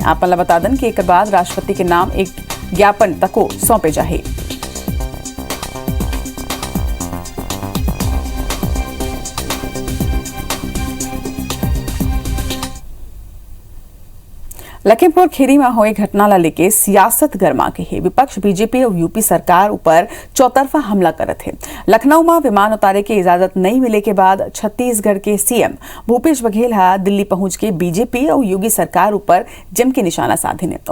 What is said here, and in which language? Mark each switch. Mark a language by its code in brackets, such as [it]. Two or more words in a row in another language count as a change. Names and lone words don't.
[hne] आपन ला बता दन कि एक बाद राष्ट्रपति के नाम एक ज्ञापन तको सौंपे जाहे। लखीमपुर खीरी में हुई घटना ला लेके सियासत गरमा के है। विपक्ष बीजेपी और यूपी सरकार ऊपर चौतरफा हमला करत है। लखनऊ में विमान उतारे की इजाजत नहीं मिले के बाद छत्तीसगढ़ के CM भूपेश बघेल दिल्ली पहुंच के बीजेपी और योगी सरकार ऊपर जम के निशाना साधिन है।